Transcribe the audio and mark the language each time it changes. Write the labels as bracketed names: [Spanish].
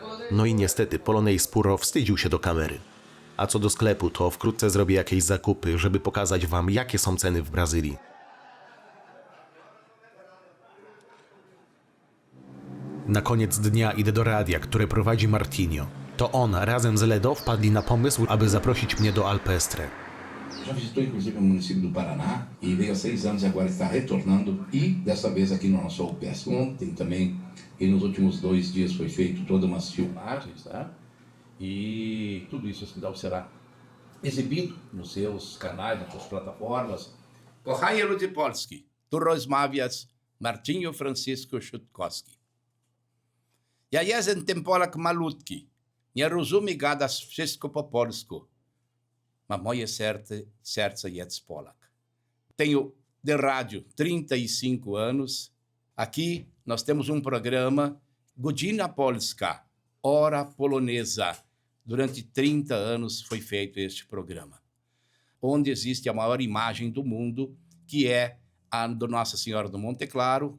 [Polish] No i niestety Polonais Puro wstydził się do kamery. A co do sklepu, to wkrótce zrobię jakieś zakupy, żeby pokazać wam, jakie są ceny w Brazylii. Na koniec dnia idę do radia, które prowadzi Martinho. To on razem z Ledo wpadli na pomysł, aby zaprosić mnie do Alpestre. [Portuguese] Já visitou inclusive o município do Paraná e veio há 6 anos e agora está retornando e dessa vez aqui no nosso Alpestre. Ontem também e nos últimos 2 dias foi feito toda umas filmagens, tá? E tudo isso será exibido nos seus canais, nas suas plataformas. [Polish] Kochani ludzie Polski, tu rozmawia Martinho Francisco Szutkowski. Ja jestem ten Polak malutki, nie rozumie gadać wszystko po polsku, mas moje serce jest Polak. [Portuguese] Tenho de rádio 35 anos, aqui nós temos programa Godzina Polska, Hora Polonesa. Durante 30 anos foi feito este programa, onde existe a maior imagem do mundo, que é a do Nossa Senhora do Monte Claro.